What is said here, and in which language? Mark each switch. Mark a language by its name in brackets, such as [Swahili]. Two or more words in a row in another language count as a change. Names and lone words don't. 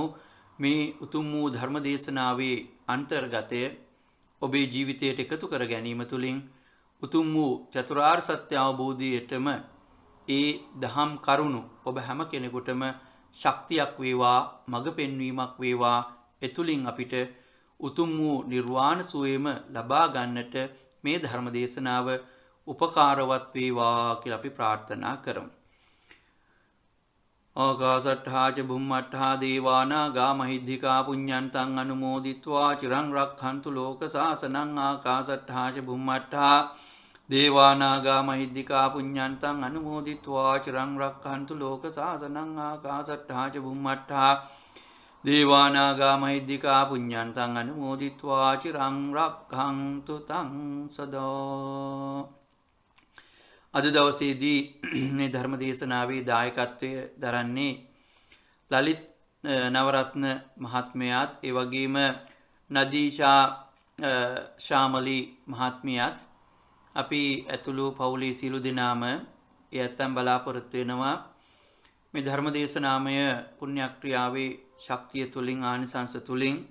[Sinhala] මේ උතුම් වූ ධර්ම දේශනාවේ අන්තර්ගතය ඔබේ ජීවිතයට එකතු කර ගැනීම තුළින් උතුම් වූ චතුරාර්ය සත්‍ය අවබෝධයටම ඒ දහම් කරුණු ඔබ හැම කෙනෙකුටම ශක්තියක් වේවා, මඟ පෙන්වීමක් වේවා. එතුලින් අපිට උතුම් වූ නිර්වාණ සුවයම ලබා ගන්නට මේ ධර්ම දේශනාව උපකාරවත් වේවා කියලා අපි ප්‍රාර්ථනා කරමු. [Pali] ආකාසට්ඨා ච බුම්මට්ඨා දේවානාගා මහිද්దికා පුඤ්ඤන්තං අනුමෝදිත්වා චිරං රක්ඛන්තු ලෝක සාසනං. ආකාසට්ඨා ච බුම්මට්ඨා දේවානාගා මහිද්దికා පුඤ්ඤන්තං අනුමෝදිත්වා චිරං රක්ඛන්තු ලෝක සාසනං. ආකාසට්ඨා ච බුම්මට්ඨා දේවානාගා මහිද්దికා පුඤ්ඤන්තං අනුමෝදිත්වා චිරං රක්ඛන්තු තං සදා. [Sinhala] අද දවසේදී මේ ධර්ම දේශනාවේ දායකත්වය දරන්නේ ලලිත් නවරත්න මහත්මයාත් ඒ වගේම නදීෂා ශාමලි මහත්මියත් අපි ඇතුළු පවුලේ සියලු දෙනාම ඒ ඇත්තන් බලාපොරොත්තු වෙනවා මේ ධර්ම දේශනාමය පුණ්‍යක්‍රියාවේ ශක්තිය තුලින් ආනිසංස තුලින්